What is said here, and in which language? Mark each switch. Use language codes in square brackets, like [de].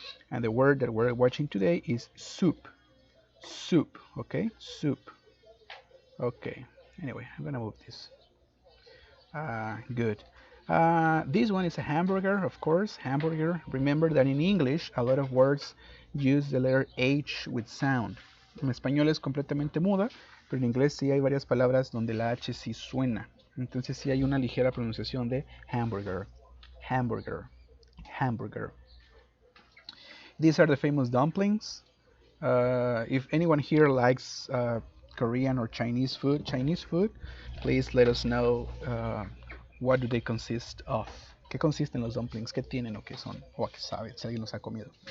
[en] And the word that we're watching today is soup. Soup, okay, soup. Okay. Anyway, I'm gonna move this. Good. This one is a hamburger, of course, hamburger. Remember that in English, a lot of words use the letter H with sound. [es] En español es completamente muda, pero en inglés sí hay varias palabras donde la H sí suena. Entonces sí hay una ligera pronunciación de hamburger, hamburger, hamburger. [en] These are the famous dumplings. If anyone here likes Korean or Chinese food, please let us know what do they consist of. [es] ¿Qué consisten los dumplings? ¿Qué tienen o qué son? O a qué sabe, si alguien los ha comido.